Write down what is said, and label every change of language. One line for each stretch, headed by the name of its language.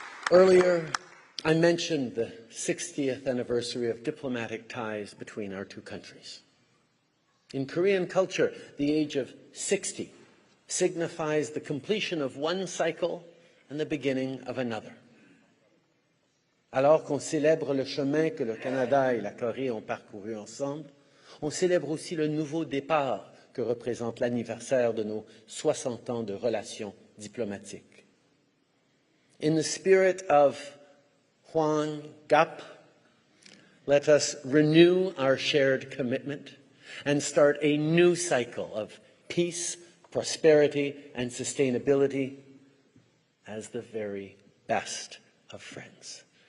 English: Earlier, I mentioned the 60th anniversary of diplomatic ties between our two countries. In Korean culture, the age of 60 signifies the completion of one cycle and the beginning of another.
French: Alors qu'on célèbre le chemin que le Canada et la Corée ont parcouru ensemble, on célèbre aussi le nouveau départ que représente l'anniversaire de nos 60 ans de relations diplomatiques.
English: In the spirit of Hwang Gap, let us renew our shared commitment and start a new cycle of peace, prosperity, and sustainability as the very best of friends.